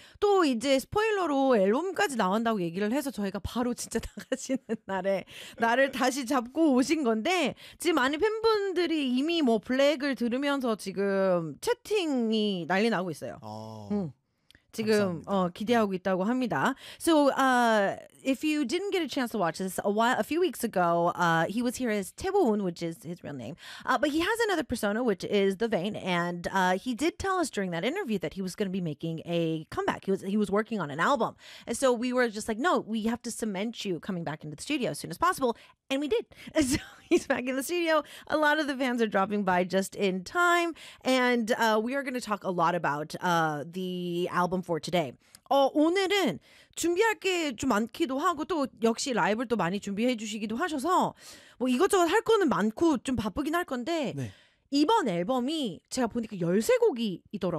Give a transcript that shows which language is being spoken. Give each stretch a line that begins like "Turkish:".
Korean: 또 이제 스포일러로 앨범까지 나온다고 얘기를 해서 저희가 바로 진짜 나가시는 날에 나를 다시 잡고 오신 건데 지금 많은 팬분들이 이미 뭐 블랙을 들으면서 지금 채팅이 난리 나고 있어요. 지금 기대하고 있다고 합니다.
English: So if you didn't get a chance to watch this a few weeks ago, he was here as Tebowun, which is his real name. But he has another persona, which is The Vane, and he did tell us during that interview that he was going to be making a comeback. He was working on an album, and so we were just like, no, we have to cement you coming back into the studio as soon as possible. And we did. And so he's back in the studio. A lot of the fans are dropping by just in time. And we are going to talk a lot about the album for today.
Korean: 오늘은 준비할 게 좀 많기도 하고 또 역시 라이브를 또 많이 준비해 주시기도 하셔서 뭐 이것저것 할 거는 많고 좀 바쁘긴 할 건데 네. 이번 앨범이 제가 보니까 13곡이 있더라고요.